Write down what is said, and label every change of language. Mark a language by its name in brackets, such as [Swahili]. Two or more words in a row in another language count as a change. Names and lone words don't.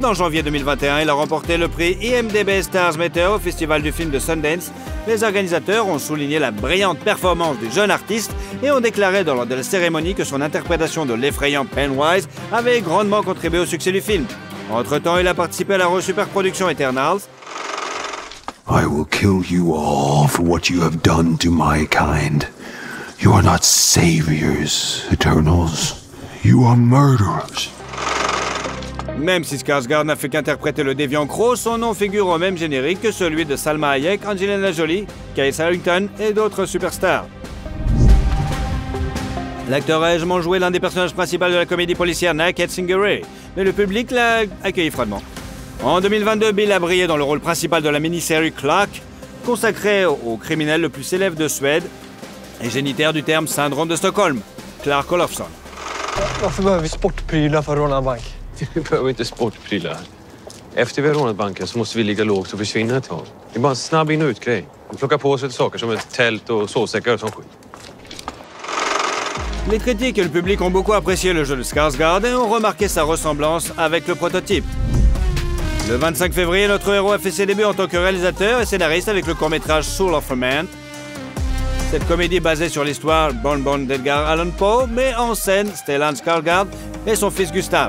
[French] En janvier 2021, il a remporté le prix IMDb Stars Matter au Festival du film de Sundance. Les organisateurs ont souligné la brillante performance du jeune artiste et ont déclaré lors de la cérémonie que son interprétation de l'effrayant Pennywise avait grandement contribué au succès du film. Entre-temps, il a participé à la superproduction Eternals. [English] I will kill you all for what you have done to my kind. You are not saviors, Eternals. You are murderers. [French] Même si Skarsgård n'a fait qu'interpréter le déviant Crow, son nom figure au même générique que celui de Salma Hayek, Angelina Jolie, Kate Harington et d'autres superstars. L'acteur a également joué l'un des personnages principaux de la comédie policière Naked Singeray, mais le public l'a accueilli froidement. En 2022, Bill a brillé dans le rôle principal de la mini-série Clark, consacrée au criminel le plus célèbre de Suède et génitaire du terme syndrome de Stockholm. Clark Olofsson. [Swedish] Varför behöver vi sportprylar för att råna en bank? Vi behöver inte sportprylar. Efter vi har rånat banken så måste vi ligga lågt och försvinna ett tag. Det är bara en snabb in- och utgrej. Vi plockar på oss lite saker som ett tält och sovsäckar och sånt skit. [French] Les critiques et le public ont beaucoup apprécié le jeu de Skarsgård et ont remarqué sa ressemblance avec le prototype. Le 25 février, notre héros a fait ses débuts en tant que réalisateur et scénariste avec le court-métrage Soul of a Man. Cette comédie basée sur l'histoire Bon d'Edgar Allan Poe met en scène Stellan Skarsgård et son fils Gustav.